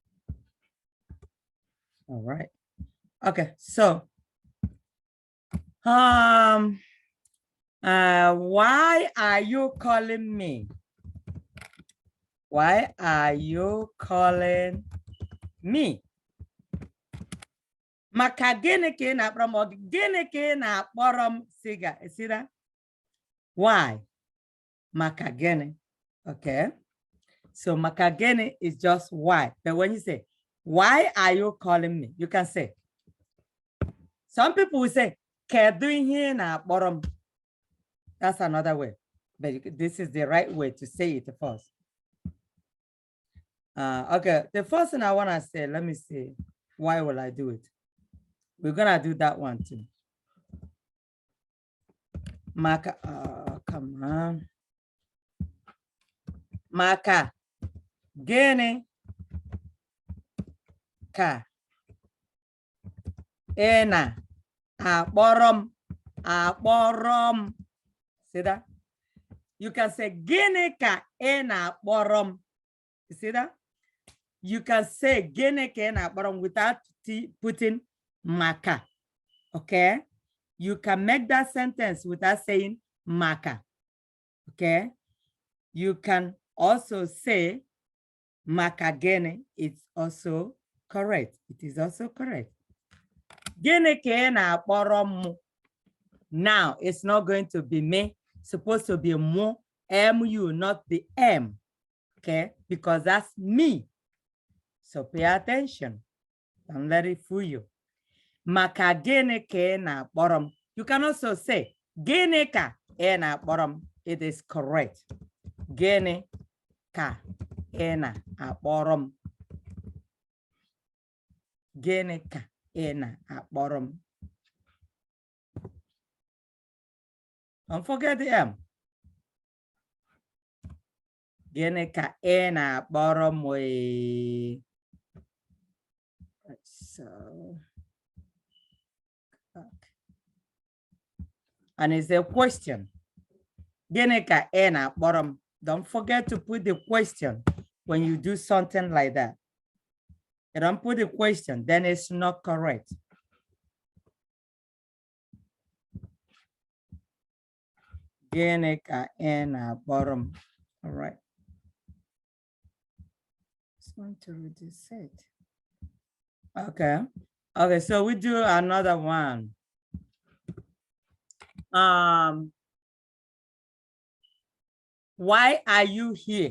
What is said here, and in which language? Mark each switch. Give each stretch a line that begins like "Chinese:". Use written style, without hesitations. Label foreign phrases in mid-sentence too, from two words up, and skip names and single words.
English: All right. Okay, so why are you calling me? Why are you calling me?
Igbo: Maka gịnị ka ị na-akpọrọ m? Gịnị ka ị na-akpọrọ m? Siga,
English: see that? Why?
Igbo: Maka gịnị.
English: Okay. So
Igbo: maka gịnị
English: is just why. But when you say, why are you calling me? You can say. Some people will say,
Igbo: kedu ihe na-akpọrọ m?
English: That's another way. But this is the right way to say it first. Okay, the first thing I want to say, let me see. Why will I do it? We're going to do that one too. Maka, come on.
Igbo: Maka, gịnị ka ị na-akpọrọ m?
English: See that? You can say
Igbo: gịnị ka ị na-akpọrọ m?
English: You see that? You can say
Igbo: gịnị ka ị na-akpọrọ m
English: without putting maka. Okay? You can make that sentence without saying maka. Okay? You can also say
Igbo: maka gịnị.
English: It's also correct. It is also correct.
Igbo: Gịnị ka ị na-akpọrọ m?
English: Now, it's not going to be me. It's supposed to be mu, M-U, not the M. Okay? Because that's me. So pay attention. Don't let it fool you.
Igbo: Maka gịnị ka ị na-akpọrọ m?
English: You can also say,
Igbo: gịnị ka ị na-akpọrọ m?
English: It is correct.
Igbo: Gịnị ka ị na-akpọrọ m? Gịnị ka ị na-akpọrọ m?
English: Don't forget the M.
Igbo: Gịnị ka ị na-akpọrọ m?
English: So, okay. And it's a question.
Igbo: Gịnị ka ị na-akpọrọ m?
English: Don't forget to put the question when you do something like that. You don't put the question, then it's not correct.
Igbo: Gịnị ka ị na-akpọrọ m?
English: All right. Just want to reduce it. Okay. Okay, so we do another one. Why are you here?